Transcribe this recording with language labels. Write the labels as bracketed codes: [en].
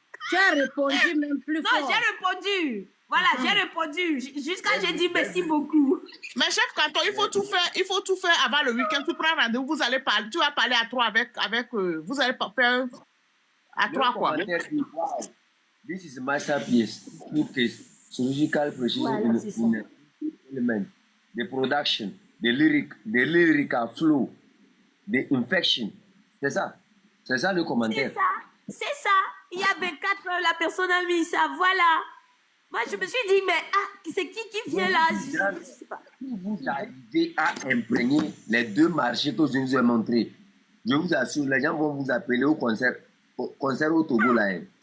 [fr] Tu as répondu même plus fort. Non, j'ai répondu. Voilà, j'ai répondu. Jusqu'à j'ai dit merci beaucoup. Mais chef Canton, il faut tout faire avant le week-end. Tu prends rendez-vous, vous allez parler, tu vas parler à trois avec vous allez faire à trois quoi. [en] This is masterpiece. Surgical precision element, the production, the lyrical flow, the infection. [fr] C'est ça le commentaire. C'est ça. Il y a 24 heures, la personne a mis ça, voilà. Moi, je me suis dit, mais c'est qui vient là? Je sais pas. Vous arrivez à imprégner les deux marchés que je vous ai montrés. Je vous assure, les gens vont vous appeler au concert au Togo là.